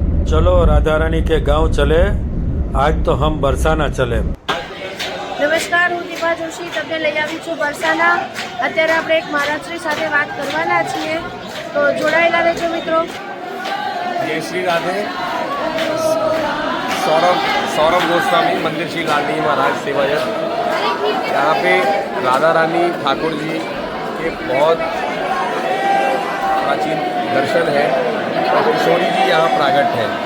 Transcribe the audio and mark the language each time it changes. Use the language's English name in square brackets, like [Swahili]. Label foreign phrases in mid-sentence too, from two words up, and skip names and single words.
[Hindi] चलो राधा रानी के गांव चले, आज तो हम बरसाना चले। [Gujarati] નમસ્કાર, હું દીપા જોશી તમને લઈ આવી છું બરસાના। અત્યારે આપણે એક મહારાજશ્રી સાથે વાત કરવાના છીએ, તો જોડાયેલા રહેજો મિત્રો। [Hindi] जय श्री राधे। सौरभ गोस्वामी, मंदिर श्री लालनी महाराज सेवायत। यहाँ पे राधा रानी ठाकुर जी के बहुत प्राचीन दर्शन है और किशोरी जी यहाँ प्रागट है।